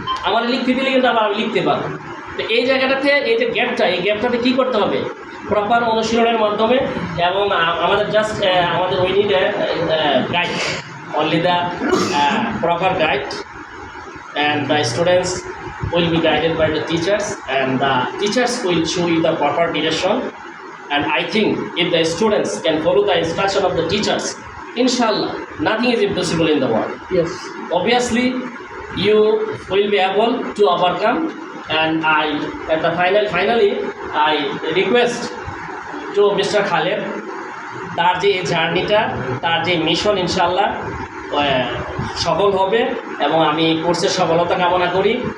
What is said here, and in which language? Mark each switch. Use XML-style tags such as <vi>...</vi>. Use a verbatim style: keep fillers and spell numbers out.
<bn>আমার লিখতে দিলে কিন্তু আবার আমি লিখতে পারবো। তো এই জায়গাটাতে এই যে গ্যাপটা, এই গ্যাপটাতে কী করতে হবে, প্রপার অনুশীলনের মাধ্যমে। এবং আমাদের জাস্ট আমাদের</bn> <en>We need guide, only the proper guide and the students will be guided by the teachers and the teachers will show you the proper direction. And I think if the students can follow the instruction of the teachers, inshallah, nothing is impossible in the world. Yes. Obviously, you will be able to overcome. And I at the final finally I request to Mister Khaled,</en> <bn>তার যে এই জার্নিটা, তার যে mission, ইনশাল্লাহ আহ, সফল হবে এবং আমি কোর্সের সফলতা কামনা করি।</bn>